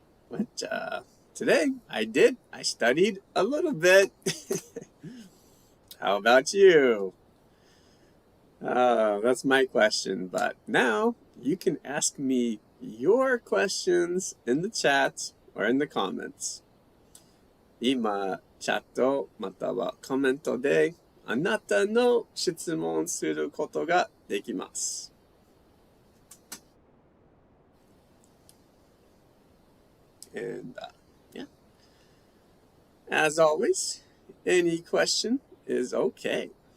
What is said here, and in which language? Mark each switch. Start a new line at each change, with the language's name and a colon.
English: But today I did. I studied a little bit. How about you? That's my question. But now you can ask me your questions in the chat or in the comments.
Japanese: 今、チャットまたはコメントであなたの質問することができます。
English: And yeah, as always, any question is okay.